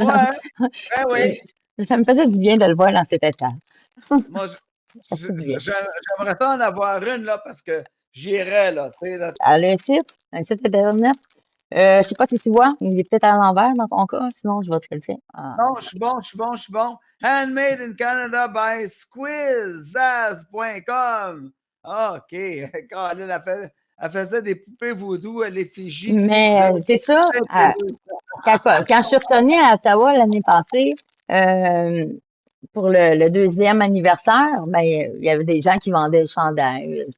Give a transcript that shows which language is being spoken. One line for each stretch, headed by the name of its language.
French: Ouais, ben oui. Ça me faisait du bien de le voir dans cet état. Moi, Ça fait du bien. j'aimerais ça en avoir une, là, parce que j'irais, là, tu sais, là. Elle a un site internet. Je sais pas si tu vois, il est peut-être à l'envers dans ton cas, sinon je vais te le dire. Ah, Non, je suis bon.
English: Handmade in Canada by squizaz.com.
French: Ah, OK. Caroline, elle faisait des poupées vaudou à l'effigie. mais c'est ça, quand je suis retournée à Ottawa l'année passée, pour le 2e anniversaire, ben, il y avait des gens qui vendaient le chandail.